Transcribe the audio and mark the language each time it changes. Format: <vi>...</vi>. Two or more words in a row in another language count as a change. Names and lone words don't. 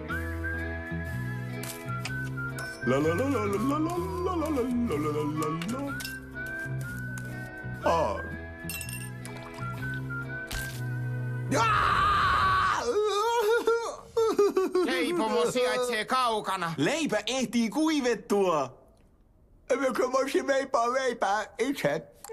<fi>La la la la la la la la la la la la. Leipomo sijaitsee kaukana. Leipä ehtii kuivettua. Emmekö voisi leipää itse?</fi>